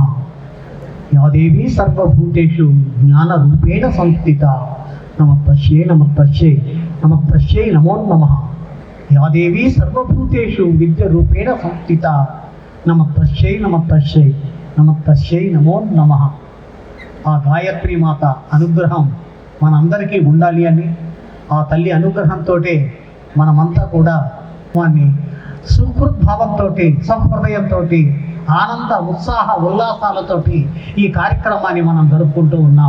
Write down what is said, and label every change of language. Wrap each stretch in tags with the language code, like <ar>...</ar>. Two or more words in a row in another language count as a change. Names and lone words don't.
<sa>या देवी सर्वभूतेषु ज्ञानरूपेण संस्थिता नमस्तस्यै नमस्तस्यै नमस्तस्यै नमो नमः। या देवी सर्वभूतेषु विद्यारूपेण संस्थिता नमस्तस्यै नमस्तस्यै नमस्तस्यै नमो नमः।</sa> <te>ఆ గాయత్రి మాత అనుగ్రహం మనందరికీ ఉండాలి అని ఆ తల్లి అనుగ్రహంతో మనమంతా కూడా వాన్ని సుహృద్భావంతో సహృదయంతో ఆనంద ఉత్సాహ ఉల్లాసాలతోటి ఈ కార్యక్రమాన్ని మనం జరుపుకుంటూ ఉన్నాం.</te>